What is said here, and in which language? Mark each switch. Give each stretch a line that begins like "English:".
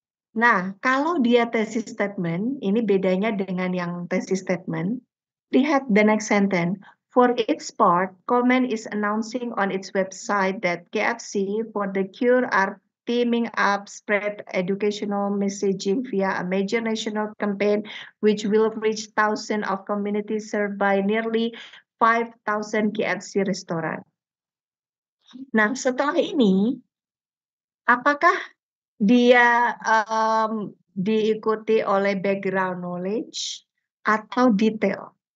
Indonesian: Nah, kalau dia thesis statement, ini bedanya dengan yang thesis statement. Lihat
English: the next sentence. For its part, Coleman is announcing on its website that KFC for the cure are teaming up spread educational messaging via a major national campaign which will reach thousands of communities served by nearly 5,000 KFC restoran.
Indonesian: Nah, setelah ini, apakah dia diikuti oleh background knowledge atau detail?